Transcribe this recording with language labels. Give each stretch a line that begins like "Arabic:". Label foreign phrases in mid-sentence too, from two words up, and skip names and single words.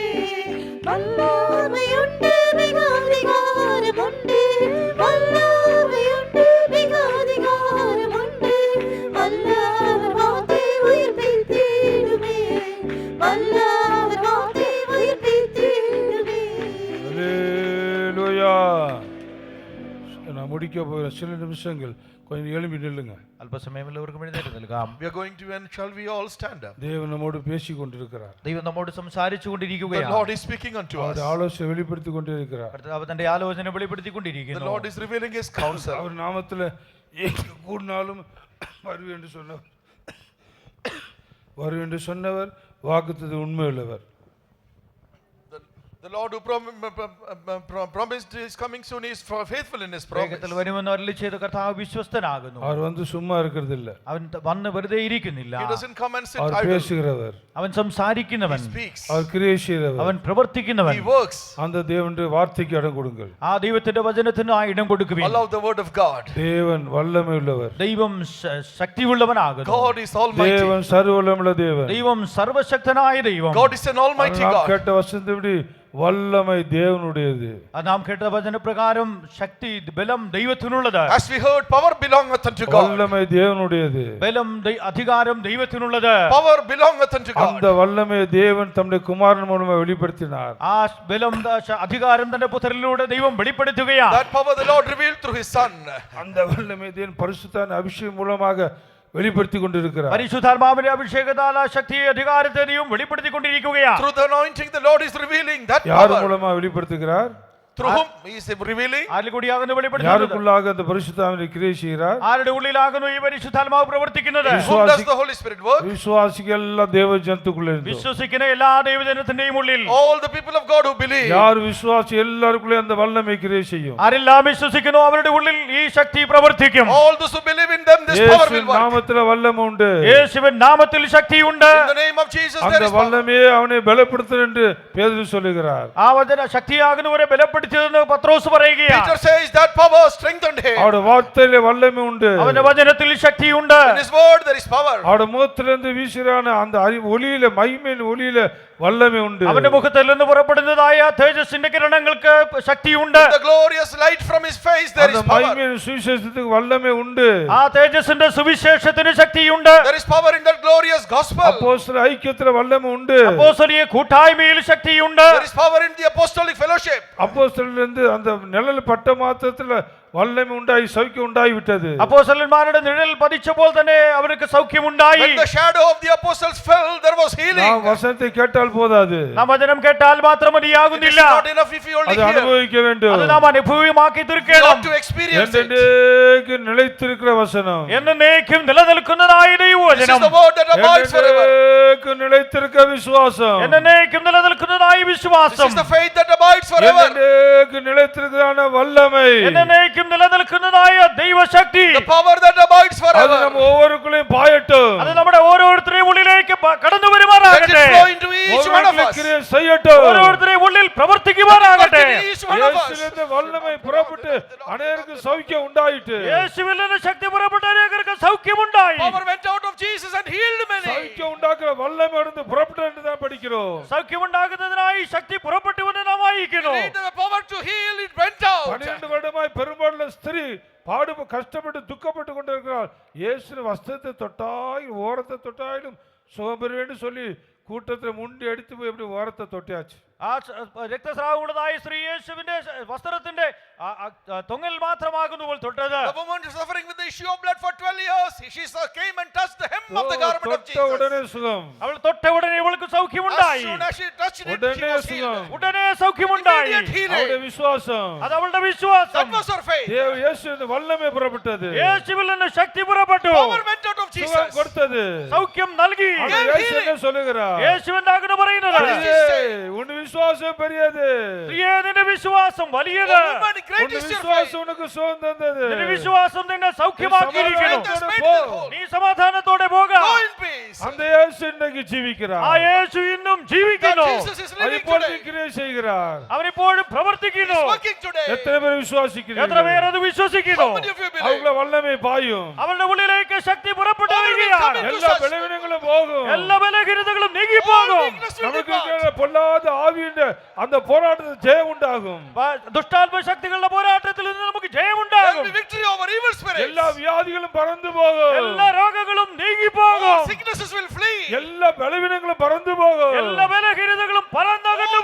Tamil: வல்லமையுண்டு, மிக அதிகாரமுண்டு, வல்லமையுண்டு, மிக அதிகாரமுண்டு. வல்லவர் வாழ்த்தில் உயிர்ப்பித்திடுமே, வல்லவர் வாழ்த்தில் உயிர்ப்பித்திடுமே. ஹல்லேலூயா. நான் முடிக்க போகிற சில நிமிஷங்கள் கொஞ்சம் எழும்பி நில்லுங்க.
Malayalam: അല്പസമയം എല്ലാവർക്കും എഴുന്നേറ്റ് നിൽക്കാം.
English: We are going to end. Shall we all stand up?
Tamil: தேவன் நம்மோடு பேசி கொண்டிருக்கிறார்.
Malayalam: ദൈവം നമ്മോട് സംസാരിച്ചു
English: The
Malayalam: കൊണ്ടിരിക്കുകയാണ്.
English: Lord is speaking unto
Tamil: அவர்
English: us.
Tamil: ஆலோசனை வெளிப்படுத்தி கொண்டே இருக்கிறார்.
Malayalam: കർത്താവ് തന്റെ ആലോചന
English: The
Malayalam: വെളിപ്പെടുത്തിക്കൊണ്ടിരിക്കുന്നു.
English: Lord is revealing His counsel.
Tamil: அவர் நாமத்தில் எங்கு கூடினாலும் வருவேன் என்று சொன்னவர் வருவேன் என்று சொன்னவர் வாக்குத்தத்தம் உண்மையுள்ளவர்.
English: The Lord who promised His coming soon is faithful in His promise.
Malayalam: വേഗത്തിൽ വരുമെന്ന് അരുളി ചെയ്ത കർത്താവ് വിശ്വസ്തനാകുന്നു.
Tamil: அவர் வந்து சும்மா இருக்கிறது இல்ல.
Malayalam: അവൻ വന്ന് വെറുതെ ഇരിക്കുന്നില്ല.
English: He doesn't come and sit
Tamil: அவர்
English: idle.
Tamil: பேசுகிறவர்.
Malayalam: അവൻ സംസാരിക്കുന്നവൻ,
English: He speaks.
Tamil: அவர் கிரியை செய்கிறவர்.
Malayalam: അവൻ പ്രവർത്തിക്കുന്നവൻ.
English: He works.
Tamil: அந்த தேவனுடைய வார்த்தைக்கு இடம் கொடுங்கள்.
Malayalam: ആ ദൈവത്തിന്റെ വചനത്തിന് ആ ഇടം കൊടുക്കുവിൻ.
English: Allow the word of God.
Tamil: தேவன் வல்லமை உள்ளவர்.
Malayalam: ദൈവം ശക്തിയുള്ളവനാകുന്നു.
English: God is almighty.
Tamil: தேவன் சர்வவல்லமையுள்ள தேவன்.
Malayalam: ദൈവം സർവശക്തനായ ദൈവം.
English: God is an almighty
Tamil: நாம்
English: God.
Tamil: கேட்ட வசனத்தின்படி வல்லமை தேவனுடையது.
Malayalam: അത് നാം കേട്ട വചനപ്രകാരം ശക്തി ബലം ദൈവത്തിനുള്ളത്.
English: As we heard, power belongeth unto God.
Tamil: வல்லமை தேவனுடையது.
Malayalam: ബലം അധികാരം ദൈവത്തിനുള്ളത്.
English: Power belongeth unto
Tamil: அந்த
English: God.
Tamil: வல்லமை தேவன் தம்முடைய குமாரன் மூலமாக வெளிப்படுத்தினார்.
Malayalam: ആ ബലം അധികാരം തന്റെ പുത്രനിലൂടെ ദൈവം വെളിപ്പെടുത്തുകയാണ്.
English: That power the Lord revealed through His Son.
Tamil: அந்த வல்லமை தேவன் பரிசுத்தான அபிஷேகம் மூலமாக வெளிப்படுத்தி கொண்டிருக்கிறார்.
Malayalam: പരിശുദ്ധാത്മാവിന്റെ അഭിഷേകത്താൽ ആ ശക്തിയെ അധികാരത്തെ ദൈവം വെളിപ്പെടുത്തിക്കൊണ്ടിരിക്കുകയാണ്.
English: Through the anointing, the Lord is revealing that
Tamil: யார்
English: power.
Tamil: மூலமாக வெளிப்படுத்துகிறார்?
English: Through whom He is revealing?
Malayalam: ആരിൽ കൂടിയാകുന്നു വെളിപ്പെടുത്തുന്നത്?
Tamil: யாருக்குள்ளாக அந்த பரிசுத்தாவினை கிரியை செய்கிறார்?
Malayalam: ആരുടെ ഉള്ളിലാകുന്നു ഈ പരിശുദ്ധാത്മാവ് പ്രവർത്തിക്കുന്നത്?
English: Whom does the Holy Spirit work?
Tamil: விசுவாசிகள் எல்லாம் தேவ ஜனத்துக்குள்ள இருந்து
Malayalam: വിശ്വസിക്കുന്ന എല്ലാ ദൈവജനത്തിന്റെയും ഉള്ളിൽ
English: All the people of God who believe.
Tamil: யார் விசுவாசி எல்லாருக்குள்ளே அந்த வல்லமை கிரியை செய்யும்.
Malayalam: ആരെല്ലാം വിശ്വസിക്കുന്നു അവരുടെ ഉള്ളിൽ ഈ ശക്തി പ്രവർത്തിക്കും.
English: All those who believe in them, this power will
Tamil: இயேசுவின்
English: work.
Tamil: நாமத்திலே வல்லமை உண்டு.
Malayalam: യേശുവിൻ നാമത്തിൽ ശക്തിയുണ്ട്.
English: In the name of Jesus, there
Tamil: அந்த
English: is power.
Tamil: வல்லமையே அவனை பலப்படுத்தும் என்று பேதுரு சொல்லுகிறார்.
Malayalam: ആ വചന ശക്തിയാകുന്നവരെ ബലപ്പെടുത്തിയതെന്ന് പത്രോസ് പറയുകയാണ്.
English: Peter says that power strengthened him.
Tamil: அவருடைய வார்த்தையிலே வல்லமை உண்டு.
Malayalam: അവന്റെ വചനത്തിൽ ശക്തിയുണ്ട്.
English: In His word, there is power.
Tamil: அவருடைய முகத்திலிருந்து வீசுகிறான அந்த ஒளியில மகிமையின் ஒளியில வல்லமை உண்டு.
Malayalam: അവന്റെ മുഖത്തിൽ നിന്ന് പുറപ്പെടുന്നതായ തേജസ്സിന്റെ കിരണങ്ങൾക്ക് ശക്തിയുണ്ട്.
English: The glorious light from His face, there
Tamil: அந்த
English: is power.
Tamil: மகிமையின் சுவிசேஷத்துக்கு வல்லமை உண்டு.
Malayalam: ആ തേജസ്സിന്റെ സുവിശേഷത്തിന് ശക്തിയുണ്ട്.
English: There is power in that glorious gospel.
Tamil: அப்போஸ்தலர் ஐக்கியத்துல வல்லமை உண்டு.
Malayalam: അപ്പോസ്തലീയ കൂട്ടായ്മയിൽ ശക്തിയുണ്ട്.
English: There is power in the apostolic fellowship.
Tamil: அப்போஸ்தலரிலிருந்து அந்த நிழல் பட்ட மாத்திரத்துல வல்லமை உண்டாகி சௌக்கியம் உண்டாகி விட்டது.
Malayalam: അപ്പോസ്തലന്മാരുടെ നിഴൽ പതിച്ചപ്പോൾ തന്നെ അവർക്ക് സൗഖ്യമുണ്ടായി.
English: When the shadow of the apostles fell, there was healing.
Tamil: நாம் வசனத்தை கேட்டால் போதாது,
Malayalam: നാം വചനം കേട്ടാൽ മാത്രം
English: It is
Malayalam: മതിയാകുന്നില്ല,
English: not enough if you only
Tamil: அதை
English: hear.
Tamil: அனுபவிக்க வேண்டும்.
Malayalam: അത് നാം അനുഭവമാക്കി
English: You
Malayalam: തീർക്കണം.
English: have to experience it.
Tamil: என்றென்றைக்கு நிலைத்திருக்கிற வசனம்,
Malayalam: എന്നേക്കും നിലനിൽക്കുന്നതായ
English: This is
Malayalam: ദൈവവചനം,
English: the word that abides forever.
Tamil: என்றென்றைக்கு நிலைத்திருக்கிற விசுவாசம்,
Malayalam: എന്നേക്കും നിലനിൽക്കുന്നതായ
English: This
Malayalam: വിശ്വാസം,
English: is the faith that abides forever.
Tamil: என்றென்றைக்கு நிலைத்திருக்கிறதான வல்லமை,
Malayalam: എന്നേക്കും നിലനിൽക്കുന്നതായ ദൈവശക്തി,
English: The power that abides
Tamil: அது
English: forever.
Tamil: நம்ம ஒவ்வொருக்குள்ளேயும் பாயட்டும்,
Malayalam: അത് നമ്മുടെ ഓരോരുത്തരുടെയും ഉള്ളിലേക്ക് കടന്നു
English: Let it
Malayalam: വരുമാറാകട്ടെ.
English: flow into each one of
Tamil: ஒவ்வொருக்குள்ளே
English: us.
Tamil: கிரியை செய்யட்டும்.
Malayalam: ഓരോരുത്തരുടെയും ഉള്ളിൽ പ്രവർത്തിക്കുമാറാകട്ടെ.
English: Work in each one of us.
Tamil: இயேசுவிலிருந்து வல்லமை புறப்பட்டு அநேகருக்கு சௌக்கியம் உண்டாயிட்டு,
Malayalam: യേശുവിൽ നിന്ന് ശക്തി പുറപ്പെട്ട അനേകർക്ക് സൗഖ്യമുണ്ടായി.
English: Power went out of Jesus and healed many.
Tamil: சௌக்கியம் உண்டாக்குற வல்லமை இருந்து புறப்பட்டு என்று தான் படிக்கிறோம்.
Malayalam: സൗഖ്യമുണ്ടാകുന്നതിനായി ശക്തി പുറപ്പെട്ടു എന്ന് നാം വായിക്കുന്നു.
English: Need the power to heal, it went out.
Tamil: 12 வருடமாய் பெரும்பாலுள்ள ஸ்திரீ கஷ்டப்பட்டு துக்கப்பட்டு கொண்டிருக்கிறாள். இயேசு வஸ்திரத்தை தொட்டாயும் ஓரத்தை தொட்டாயிலும் சுகம் பெற வேண்டும் சொல்லி கூட்டத்தில் முண்டி அடித்து போய் எப்படி ஓரத்தை தொட்டியாச்சு.
Malayalam: ആ രക്തസ്രാവമുള്ളതായ സ്ത്രീ യേശുവിന്റെ വസ്ത്രത്തിന്റെ തൊങ്ങൽ മാത്രമാകുന്നു തൊട്ടത്.
English: The woman suffering with the issue of blood for 12 years, she came and touched the hem of the garment of
Tamil: தொட்ட உடனே
English: Jesus.
Tamil: சுகம்,
Malayalam: അവൾ തൊട്ട ഉടനെ ഇവൾക്ക്
English: As
Malayalam: സൗഖ്യമുണ്ടായി.
English: soon as she touched it, she
Tamil: உடனே
English: was healed.
Tamil: சுகம்.
Malayalam: ഉടനെ സൗഖ്യമുണ്ടായി.
English: Immediate healing.
Tamil: அவருடைய விசுவாசம்,
Malayalam: അത് അവളുടെ വിശ്വാസം.
English: That was her faith.
Tamil: இயேசு இந்த வல்லமை புறப்பட்டது,
Malayalam: യേശുവിൽ നിന്ന് ശക്തി പുറപ്പെട്ടു,
English: Power went out of
Tamil: சுகம்
English: Jesus.
Tamil: கொடுத்தது.
Malayalam: സൗഖ്യം നൽകി.
Tamil: அது இயேசு என்ன சொல்லுகிறார்?
Malayalam: യേശുവിന്റെ പറയുന്നത്,
Tamil: உன் விசுவாசம் பெரியது,
Malayalam: സ്ത്രീയേ, നിന്റെ വിശ്വാസം വലിയത്.
English: Oh, woman, great
Tamil: உன்
English: is your faith.
Tamil: விசுவாசம் உனக்கு சுகம் தந்தது.
Malayalam: നിന്റെ വിശ്വാസം നിന്നെ സൗഖ്യമാക്കിയിരിക്കുന്നു.
English: Faith has made
Malayalam: പോ.
English: you whole.
Malayalam: നീ സമാധാനത്തോടെ പോകാം.
English: Go in peace.
Tamil: அந்த இயேசு இன்னைக்கு ஜீவிக்கிறார்.
Malayalam: ആ യേശു ഇന്നും
English: That
Malayalam: ജീവിക്കുന്നു.
English: Jesus is living
Tamil: இப்பொழுது
English: today.
Tamil: கிரியை செய்கிறார்.
Malayalam: അവനിപ്പോഴും
English: He's
Malayalam: പ്രവർത്തിക്കുന്നു.
English: working today.
Tamil: எத்தனை பேர்
Malayalam: എത്ര
Tamil: விசுவாசிக்கிறீர்கள்?
Malayalam: പേർ അത് വിശ്വസിക്കുന്നു?
English: How many of you believe?
Tamil: அவங்கள வல்லமை பாயும்,
Malayalam: അവളുടെ ഉള്ളിലേക്ക് ശക്തി പുറപ്പെട്ടു
English: Power will
Malayalam: വരികയാണ്.
English: come into
Tamil: எல்லா
English: such-
Malayalam: ബലവീനങ്ങളും പോകും. എല്ലാ ബലഹീനതകളും
English: All
Malayalam: നീങ്ങിപ്പോകും.
English: weakness will
Tamil: நமக்கு
English: depart.
Tamil: இருக்கிற பொல்லாத ஆவியின் அந்த போராட்டத்தில் ஜெயம் உண்டாகும்.
Malayalam: ദുഷ്ടാത്മ ശക്തികളുടെ പോരാട്ടത്തിൽ നിന്ന് നമുക്ക്
English: There will
Malayalam: ജയമുണ്ടാകും.
English: be victory over evil spirits.
Tamil: எல்லா வியாதிகளும் பறந்து போகும்.
Malayalam: എല്ലാ രോഗങ്ങളും
English: All
Malayalam: നീങ്ങിപ്പോകും.
English: sicknesses will flee.
Tamil: எல்லா பலவீனங்களும் பறந்து போகும்.
Malayalam: എല്ലാ ബലഹീനതകളും പറന്നകന്നു